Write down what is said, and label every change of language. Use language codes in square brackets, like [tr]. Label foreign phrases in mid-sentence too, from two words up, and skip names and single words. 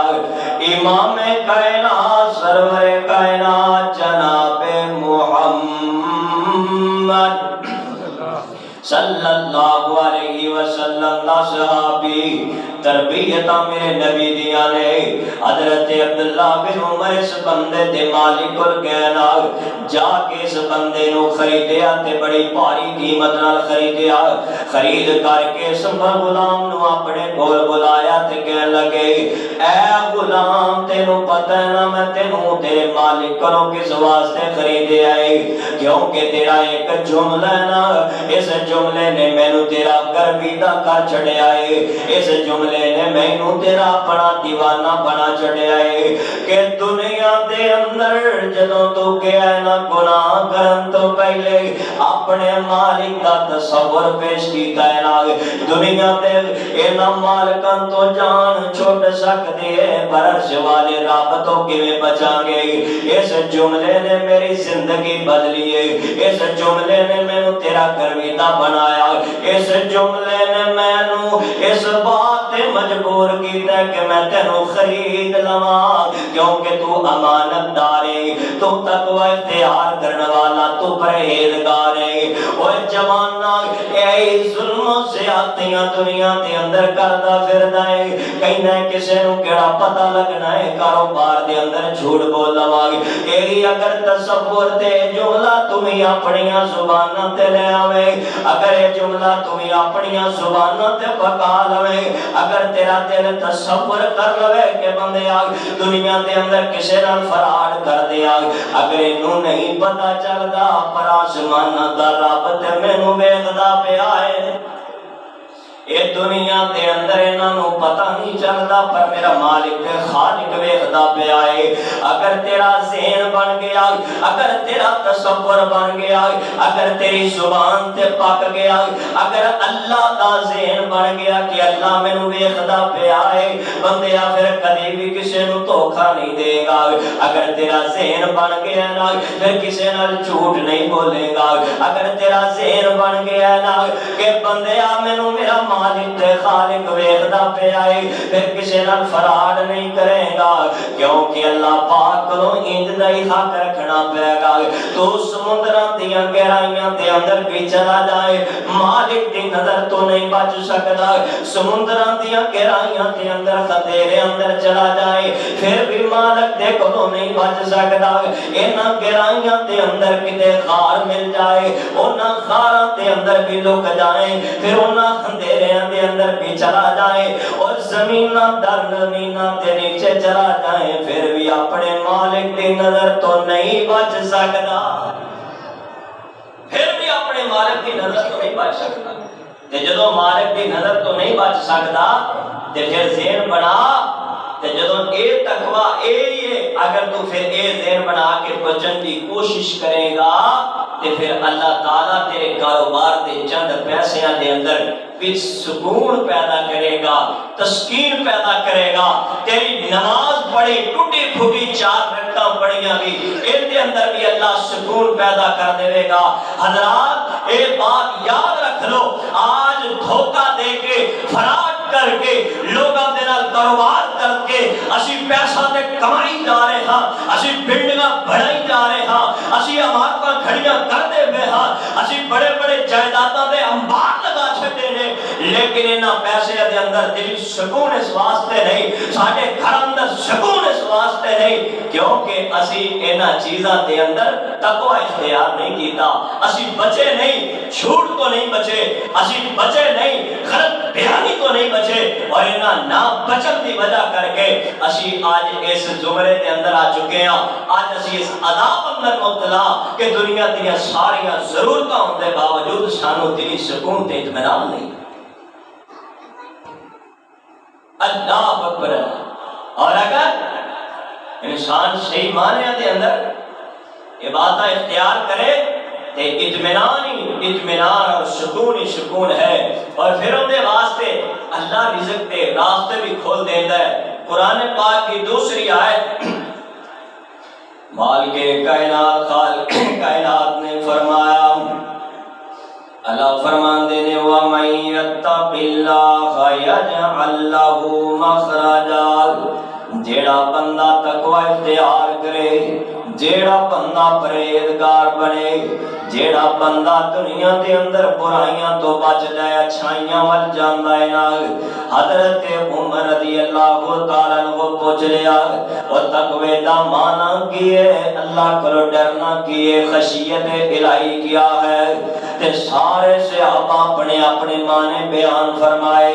[pa] امام کائنات سرور کائنات جناب محمد [ar] صلی اللہ علیہ وسلم [pa] دا صحابی تربیتاں میرے نبی دیاں نے۔ حضرت عبداللہ بن عمر اس بندے دے مالک کول کہنا جا کے اس بندے نو خریدیا تے بڑی بھاری قیمت نال خریدیا، خرید کر کے اس غلام نو اپنے کول بلایا تے کہنے لگے اے غلام تینوں پتہ ہے نا میں تینوں تیرے مالک کولوں کس واسطے خریدیا ہے، کیونکہ تیرا ایک جملہ ہے نا، اس جملے نے مینوں تیرا گرویدہ کر چھڑیا ہے، اس جملے نے مینوں تیرا اپنا دیوانہ بنا چھڑیا ہے کہ دنیا دے اندر جدوں تو کیا ہے نا گناہ کرن تو پہلے اپنے مالک دا تصور پیش کیتا ہے نا، دنیا دے انہاں مالکاں تو جان چھوٹ سکدی ہے پر عرش والے رب تو کیویں بچاں گے۔ اس جملے نے میری زندگی بدلی ہے، اس جملے نے مینوں تیرا گرویدہ بنایا، اس جملے نے مینوں اس بات تے مجبور کیتا ہے کہ میں تینوں خرید لواں، کیونکہ تو امانت دار ہے، تو تقوی اختیار کرنے والا، تو پرہیزگار ہے۔ اوے جوانا اے ظلم و زیادتیاں دنیا دے اندر کردا پھردا ہے، کہنا ہے کسے نوں کیڑا پتہ لگنا ہے کاروبار دے اندر جھوٹ بول لواں گے، اے اگر تصور تے جملہ تمہیں اپنی زباناں تے لے آویں، اگر یہ جملہ تمہیں اپنی زباناں تے پکا لوے، اگر تیرا دل تصور کر لوے کہ بندے آگ دنیا دے اندر کسے نال فراڈ کر دے آگ، اگر انہوں نہیں پتا چلدا پر آسمان دا رب تے مینوں ویکھدا پیا ہے، اے دنیا دے اندر انہاں نوں پتہ نہیں چلدا پر میرا مالک تے خالق ویکھدا پیا اے۔ اگر تیرا ذہن بن گیا، اگر تیرا تصور بن گیا، اگر تیری زبان تے پک گیا، اگر اللہ دا ذہن بن گیا کہ اللہ مینوں ویکھدا پیا اے، بندیا پھر کدی بھی کسے نوں دھوکا نہیں دے گا۔ اگر تیرا ذہن بن گیا نا پھر کسے نال جھوٹ نہیں بولے گا۔ اگر تیرا ذہن بن گیا نا کہ بندیا مینوں میرا مالک تے خالق ویکھدا پیا اے، پھر کسے نال فراڈ نہیں کرے گا، کیونکہ اللہ پاک کو انج دا ہی حق رکھنا پے گا۔ تو سمندراں دیاں گہرائیاں دے اندر بھی چلا جائے، مالک دی نظر تو نہیں بچ سکدا۔ سمندراں دیاں گہرائیاں دے اندر خطرے اندر چلا جائے پھر بھی مالک دے کولوں نہیں بچ سکدا۔ انہاں گہرائیاں دے اندر کتے خار مل جائے، انہاں خاراں دے اندر بھی لک جائیں، پھر انہاں اندھیریاں دے اندر بھی چلا جائے اور زمیناں در زمیناں دے نیچے چلا جائیں، پھر بھی اپنے مالک دی نظر تو نہیں بچ سکدا۔ پھر بھی اپنے مالک دی نظر تو نہیں بچ سکدا۔ تے جدوں مالک دی نظر تو نہیں بچ سکدا تے پھر ذہن بنا، تے جدوں اے تقوی اے اگر تو پھر اے ذہن بنا کے بچن دی کوشش کرے گا تے پھر اللہ تعالیٰ تیرے کاروبار دے چند پیسیاں دے اندر بھی سکون پیدا کرے گا، تسکین پیدا کرے گا۔ تیری نماز پڑھی ٹوٹی پھوٹی 4 رکعتاں پڑھیاں بھی ان دے اندر بھی اللہ سکون پیدا کر دے گا۔ حضرات اے بات یاد رکھ لو، آج دھوکہ دے کے فراڈ کر کے لوگاں دے نال کاروبار کر کے اسی پیسہ تے کمائی جا رہے ہاں، اسی بلڈنگاں بڑھائی جا رہے ہاں، اسی عمارتاں کھڑیاں کر دے پے ہاں، اسی بڑے بڑے جائیداداں دے انبار لگا چھڈے نے، لیکن انہاں پیسے دے اندر دلی سکون اس واسطے نہیں، ساڈے گھر اندر سکون اس واسطے نہیں کیونکہ اسی انہاں چیزاں دے اندر تقوی اختیار نہیں کیتا، اسی بچے نہیں، جھوٹ تو نہیں بچے، اسی بچے نہیں، غلط بیانی تو نہیں بچے، اور انہاں نہ بچن دی وجہ کر کے اسی آج اس زمرے دے اندر آ چکے ہیں، آج اسی اس عذاب اندر مبتلا کہ دنیا دیا ساریاں ضرورتاں ہون دے باوجود سانو دلی سکون تے اطمینان نہیں۔ [ar] اللہ اکبر۔ [pa] اور اگر انسان صحیح معنی دے اندر عبادت اختیار کرے تے اطمینان ہی اطمینان اور سکون ہی سکون ہے، اور پھر ان دے واسطے اللہ رزق دے راستے بھی کھول دیتا ہے۔ قرآن پاک کی دوسری آیت مالک کائنات خالق کائنات نے فرمایا، اللہ فرماندے نے [ar] وَمَن يَتَّقِ اللَّهَ يَجْعَل لَّهُ مَخْرَجًا، [pa] جیڑا بندہ تقوی اختیار کرے، جیڑا بندہ پرہیزگار بنے، جیڑا بندہ دنیا دے اندر برائیاں تو بچ جائے، اچھائیاں ول جاندا ہے نا۔ حضرت عمر [ar] رضی اللہ تعالیٰ عنہ [pa] پوچھ لیا اور تقوی دا معنی کی ہے، اللہ کو ڈرنا کی ہے، خشیت الہی کیا ہے، تے سارے صحابہ اپنے اپنے معنی بیان فرمائے۔